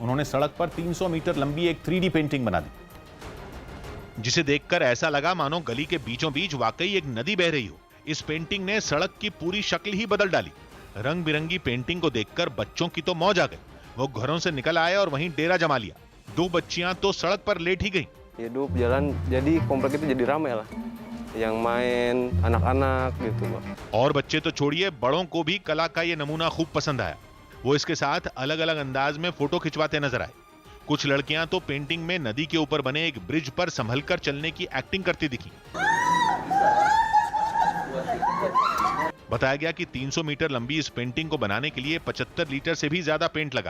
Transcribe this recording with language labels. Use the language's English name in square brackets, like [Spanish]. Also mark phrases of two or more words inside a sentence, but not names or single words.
[Hindi] उन्होंने सड़क पर 300 मीटर लंबी एक 3D पेंटिंग बना दी, जिसे देखकर ऐसा लगा मानो गली के बीचों बीच वाकई एक नदी बह रही हो। इस पेंटिंग ने सड़क की पूरी शक्ल ही बदल डाली। रंग बिरंगी पेंटिंग को देखकर बच्चों की तो मौज आ गई। वो घरों से निकल आए और वहीं डेरा जमा लिया। 2 बच्चियां तो सड़क पर लेट ही गईं। [Indonesian] Hidup jalan jadi komplek itu jadi ramai lah. Yang main anak-anak gitu, Pak. [Hindi] और बच्चे तो छोड़िए, बड़ों को भी कला का ये नमूना खूब पसंद आया। वो इसके साथ अलग अलग अंदाज में फोटो खिंचवाते नजर आए। कुछ लड़कियां तो पेंटिंग में नदी के ऊपर बने एक ब्रिज पर संभलकर चलने की एक्टिंग करती दिखी। बताया गया कि 300 मीटर लंबी इस पेंटिंग को बनाने के लिए 75 लीटर से भी ज्यादा पेंट लगा।